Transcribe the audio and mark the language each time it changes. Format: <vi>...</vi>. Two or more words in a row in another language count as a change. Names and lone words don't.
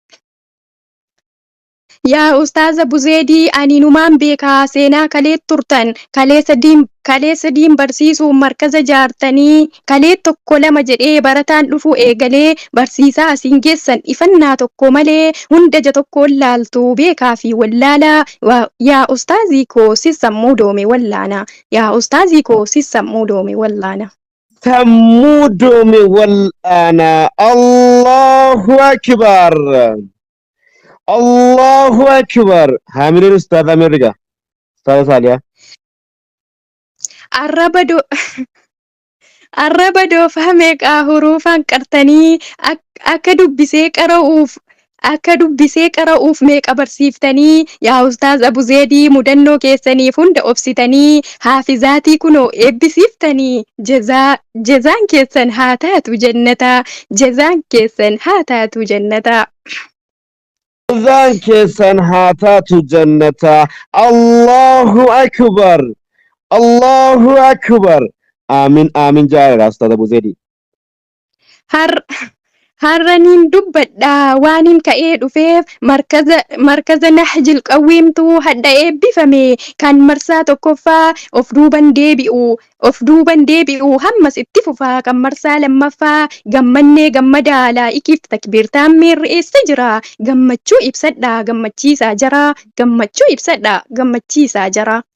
<om>Yaa ustaaza Buzeedii ani numaan beekaa seenaa kalee turtan kalee sadiin barsiisuun markaza jaartanii kalee tokko lama jedhee barataan dhufu eegalee barsiisaa asiin geessan ifannaa tokko malee hundaja tokko laaltu beekaa fi wallaalaa. Yaa ustaazii koo sissammuu doome wallaana. Yaa ustaazii koo sissammuu doome wallaana. Sammuu doome wallaana.</om> <ar>الله أكبر. الله أكبر.</ar> <om>Hamileen ustaaza Ameerikaa. Ustaaza Saaliyaa. Arraba doofaa meeqaa huruufaan qartanii akka dubbisee qara'uuf meeqa barsiiftanii yaa ustaaz Abuzeedii mudannoo keessaniif hunda obsitanii haafizaatii kunoo eebbisiiftanii jazaan keessan haa taatu jannataa jazaan keessan haa taatu jannataa. Jazaan keessan haa taatu jannataa.</om> <ar>الله أكبر. الله أكبر. آمين آمين</ar> <om>jaalala ustaaz Abuzeedii. Har'aniin dubbadhaa waaniin ka'ee dhufeef markaza Nahjil Qawwiimtuu hadha eebbifame kan marsaa tokkoffaa of duuban deebi'u hammas itti fufaa kan marsaa lammaffaa gammannee gammadaa laa'ikiif takbiirtaan miirri eessa jira gammachuu ibsadhaa gammachiisaa jira gammachuu ibsadhaa gammachiisaa jira.</om>